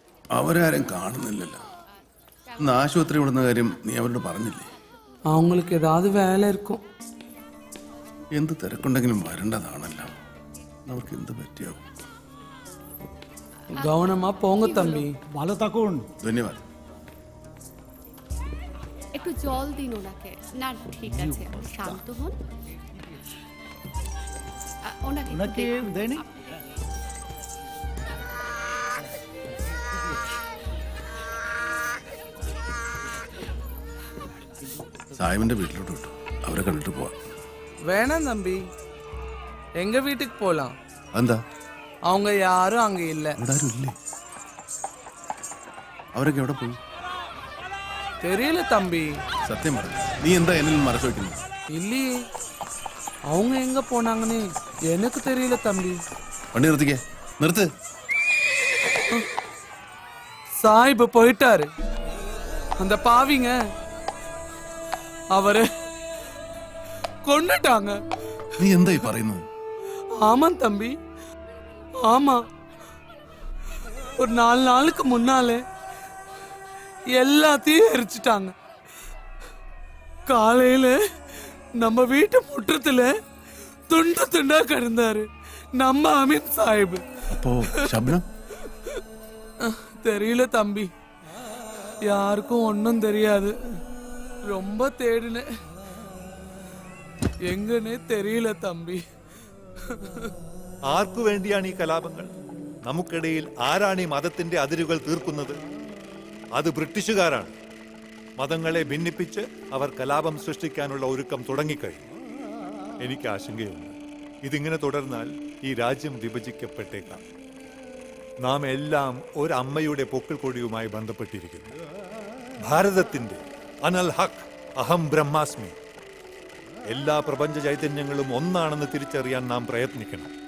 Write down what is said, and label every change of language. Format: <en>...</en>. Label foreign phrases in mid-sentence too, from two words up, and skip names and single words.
<ml>അവരാരും കാണുന്നില്ലല്ലോ. ഇന്ന് ആശുപത്രി വിടുന്ന കാര്യം നീ അവരോട് പറഞ്ഞില്ലേ?</ml> <ta>അവങ്ങൾക്ക് ഏതാത് വേല ഇരിക്കും.</ta> <ml>എന്ത് തിരക്കുണ്ടെങ്കിലും വരേണ്ടതാണല്ലോ. അവർക്ക് എന്ത് പറ്റിയാവും?</ml> <bn>গহনামা পোঙ্গ তম্বি ভালো থাকুন। ধন্যবাদ। একটু জল দিন ওনাকে। না ঠিক আছে, শান্ত হন। ওনাকে দেনি।</bn> <ml>സായിമിന്റെ വീട്ടിലോട്ട് വിട്ടു. അവരെ കണ്ടിട്ട് പോവാം.</ml> <ta>வேணாம் தம்பி, எங்க வீட்டுக்கு போலாம்.</ta> <ml>എന്താ?</ml> <ta>அவங்க யாரும் அங்க இல்ல.</ta> <ml>ഇവിടെ ആരും ഇല്ലേ? അവരൊക്കെ എവിടെ പോയി?</ml> <ta>தெரியல தம்பி.</ta> <ml>സത്യം പറഞ്ഞു, നീ എന്താ എന്നിൽ മറച്ചു വെക്കുന്നത്?</ml> <ta>இல்லையே, அவங்க எங்க போனாங்கன்னு எனக்கு தெரியல தம்பி.</ta> <ml>വണ്ടി നിർത്തിക്കേ, നിർത്ത്.</ml> <ta>சாஹிப் போயிட்டாரு. அந்த பாவிங்க அவரை கொண்டுட்டாங்க.</ta> <ml>നീ എന്തായി പറയുന്നത്?</ml> <ta>ஆமா தம்பி, ஆமா. ஒரு 4 நாளுக்கு முன்னாலே எல்லாத்தையும் எரிச்சிட்டாங்க. காலையில நம்ம வீட்டு முற்றத்துல துண்டு துண்டா கிடந்தாரு நம்ம அமீன் சாஹிப். அப்போ ஷப்னம்? தெரியல தம்பி, யாருக்கும் ஒன்றும் தெரியாது. ரொம்ப தேடினேன்,</ta> <ml>എങ്ങനെ</ml> <ta>தெரியில்ல தம்பி.</ta> <ml>ആർക്കു വേണ്ടിയാണ് ഈ കലാപങ്ങൾ? നമുക്കിടയിൽ ആരാണ് ഈ മതത്തിന്റെ അതിരുകൾ തീർക്കുന്നത്? അത് ബ്രിട്ടീഷുകാരാണ്. മതങ്ങളെ ഭിന്നിപ്പിച്ച് അവർ കലാപം സൃഷ്ടിക്കാനുള്ള ഒരുക്കം തുടങ്ങിക്കഴിഞ്ഞു. എനിക്ക് ആശങ്കയുണ്ട്, ഇതിങ്ങനെ തുടർന്നാൽ ഈ രാജ്യം വിഭജിക്കപ്പെട്ടേക്കാം. നാം എല്ലാം ഒരമ്മയുടെ പൊക്കിൾ കൊടിയുമായി ബന്ധപ്പെട്ടിരിക്കുന്നു. ഭാരതത്തിന്റെ</ml> <ar>أنا الحق</ar> <sa>अहं ब्रह्मास्मि.</sa> <ml>എല്ലാ പ്രപഞ്ച ചൈതന്യങ്ങളും ഒന്നാണെന്ന് തിരിച്ചറിയാൻ നാം പ്രയത്നിക്കണം.</ml>